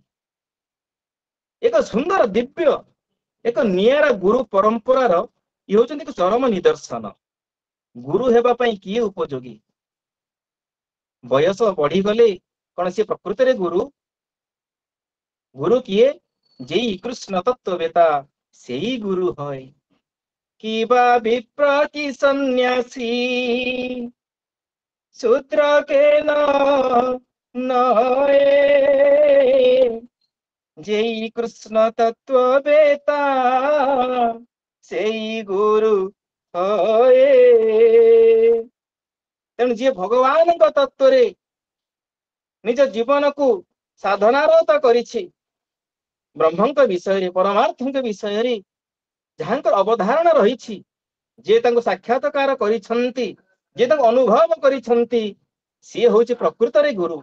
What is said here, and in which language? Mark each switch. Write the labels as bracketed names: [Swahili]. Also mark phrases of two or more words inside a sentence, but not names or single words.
[Odia] ଏକ ସୁନ୍ଦର ଦିବ୍ୟ ଏକ ନିଆରା ଗୁରୁ ପରମ୍ପରାର ଇଏ ହଉଛନ୍ତି ଏକ ଚରମ ନିଦର୍ଶନ। ଗୁରୁ ହେବା ପାଇଁ କିଏ ଉପଯୋଗୀ? ବୟସ ବଢିଗଲେ କଣ ସିଏ ପ୍ରକୃତରେ ଗୁରୁ? ଗୁରୁ କିଏ? [Bangla] যেই কৃষ্ণ তত্ত্ববেতা সেই গুরু হয়। কিবা বিপ্র কি সন্ন্যাসী সূত্র কেন নয়, যেই কৃষ্ণ তত্ত্ববেতা সেই গুরু হয়। [Odia] ତେଣୁ ଯିଏ ଭଗବାନଙ୍କ ତତ୍ତ୍ୱରେ ନିଜ ଜୀବନକୁ ସାଧନାରତ କରିଛି, ବ୍ରହ୍ମଙ୍କ ବିଷୟରେ, ପରମାର୍ଥଙ୍କ ବିଷୟରେ ଯାହାଙ୍କର ଅବଧାରଣା ରହିଛି, ଯିଏ ତାଙ୍କୁ ସାକ୍ଷାତକାର କରିଛନ୍ତି, ଯିଏ ତାଙ୍କୁ ଅନୁଭବ କରିଛନ୍ତି, ସିଏ ହଉଛି ପ୍ରକୃତରେ ଗୁରୁ।